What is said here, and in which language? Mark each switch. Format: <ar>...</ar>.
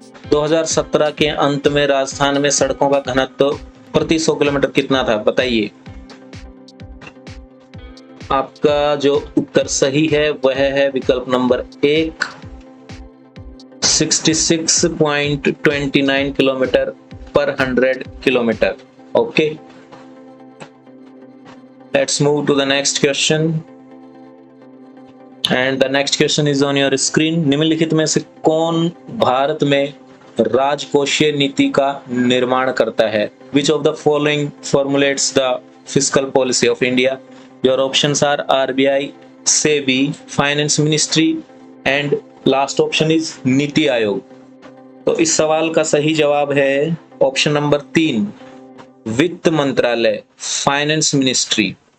<hi>2017 के अंत में राजस्थान में सड़कों का घनत्व प्रति 100 किलोमीटर कितना था, बताइए। आपका जो उत्तर सही है वह है विकल्प नंबर 1, 66.29 किलोमीटर पर 100 kilometre.</hi> <en>Okay, let's move to the next question and the next question is on your screen।</en> <hi>निम्नलिखित में से कौन भारत में राजकोषीय नीति का निर्माण करता है?</hi> <en>Which of the following formulates the fiscal policy of India? Your options are RBI, SEBI, Finance Ministry and last option is NITI Aayog.</en> <hi>तो इस सवाल का सही जवाब है ऑप्शन नंबर 3, वित्त मंत्रालय, फाइनेंस मिनिस्ट्री।</hi>